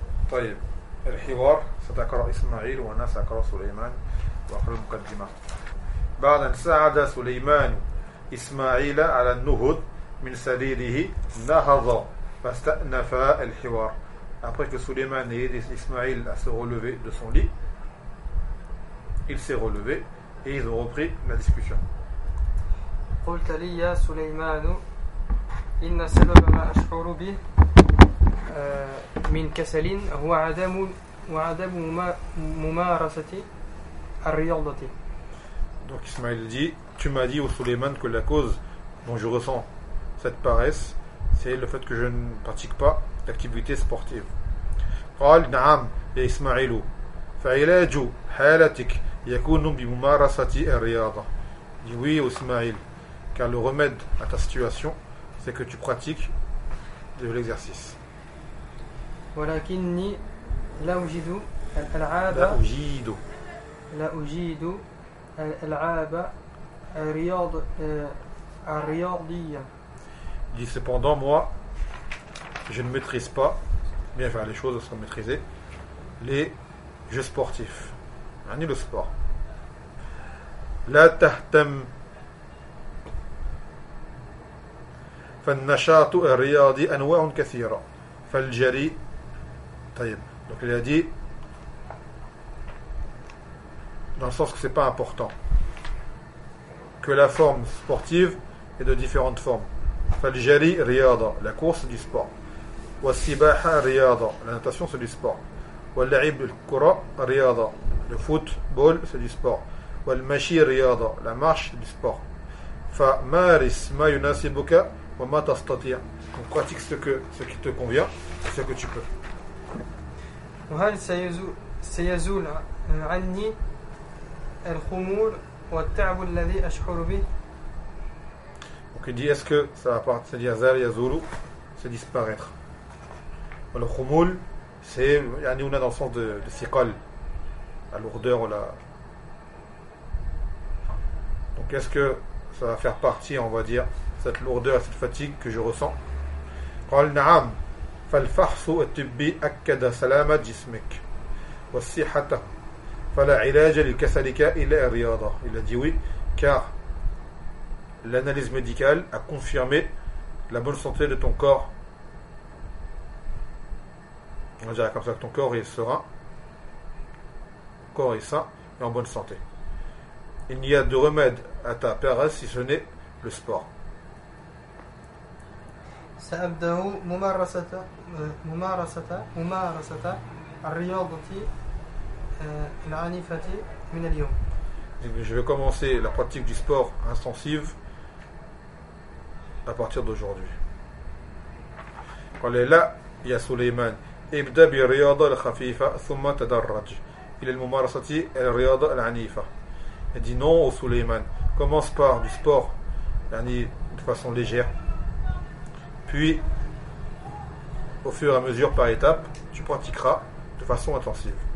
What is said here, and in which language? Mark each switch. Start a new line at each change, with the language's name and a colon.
Arabic: طيب الحوار ستقرأ إسماعيل وأنا سأقرأ سليمان وأقرأ المقدمة بعد أن ساعد سليمان إسماعيل على النهوض من سريره نهض فاستأنف الحوار
French: après que سليمان ait aidé إسماعيل à se relever de son lit il s'est relevé et ils ont repris la discussion
Arabic: قلت لي يا سليمان إن سبب ما أشعر به من كسل هو عدم وعدم ممارسة الرياضة.
French: Donc Ismaël dit, tu m'as dit au Suleiman que la cause dont je ressens cette paresse, c'est le fait que je ne pratique pas l'activité sportive.
Arabic: قال نعم يا إسماعيل فعلاج حالتك يكون بممارسة الرياضة.
French: Dit oui au Ismaël, car le remède à ta situation, c'est que tu pratiques de l'exercice.
Arabic: ولكني لا أجيد الألعاب لا أجيد الألعاب الرياض الرياضية.
French: Dit cependant moi je ne maîtrise pas bien faire les choses sans maîtriser les jeux sportifs ni le sport.
Arabic: لا تهتم فالنشاط الرياضي أنواع كثيرة فالجري.
French: Donc il a dit dans le sens que c'est pas important que la forme sportive est de différentes formes.
Arabic: Faljari riyada,
French: la course du sport.
Arabic: Wasibaha riyada,
French: la natation c'est du sport.
Arabic: Wallaib al-kura riyada,
French: le football c'est du sport.
Arabic: Walmashi riyada,
French: la marche c'est du sport.
Arabic: Fa maris ma yunasibuka wa ma tastati'.
French: Donc pratique ce qui te convient, ce que tu peux.
Arabic: وهل سيزول عني الخمول والتعب الذي أشعر به؟
French: Donc il dit est-ce que ça va partir, c'est-à-dire
Arabic: zal yazulu,
French: c'est disparaître. Le khumul, c'est yani on a dans le sens de siqal, la lourdeur ou la. Donc est-ce que ça va faire partie, on va dire, cette lourdeur, cette fatigue que je ressens?
Arabic: قال نعم فالفحص الطبي أكد سلامة جسمك والصحة فلا علاج لكسلك إلا الرياضة.
French: Il a dit oui, car l'analyse médicale a confirmé la bonne santé de ton corps. On dirait comme ça que ton corps est serein, ton corps est sain et en bonne santé. Il n'y a de remède à ta paresse si ce n'est le sport.
Arabic: سأبدأ ممارسة ممارسة ممارسة الرياضة العنيفة من اليوم.
French: Je vais commencer la pratique du sport intensive à partir d'aujourd'hui.
Arabic: قال لا يا سليمان ابدأ بالرياضة الخفيفة ثم تدرج إلى الممارسة الرياضة العنيفة.
French: Il dit non au Suleiman, commence par du sport de façon légère. Puis, au fur et à mesure, par étapes, tu pratiqueras de façon intensive.